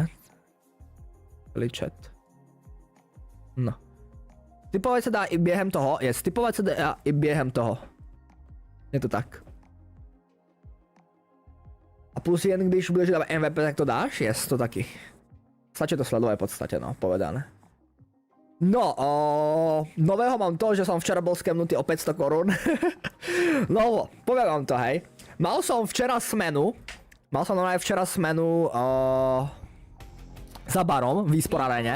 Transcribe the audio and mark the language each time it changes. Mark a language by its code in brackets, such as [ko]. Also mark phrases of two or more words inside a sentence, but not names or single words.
[cs] Celý chat. No. Typovat se dá i během toho, typovat se dá i během toho. Je to tak. A plus jen když budeš dávat MVP, tak to dáš? To taky. Stačí to sledovat v podstatě, no, [sk] povedané. No, nového mám to, že som včera bol skemnutý o 500 korun. No, poviem vám to, hej. Mal som normálne včera smenu za barom v e-sport-aréne.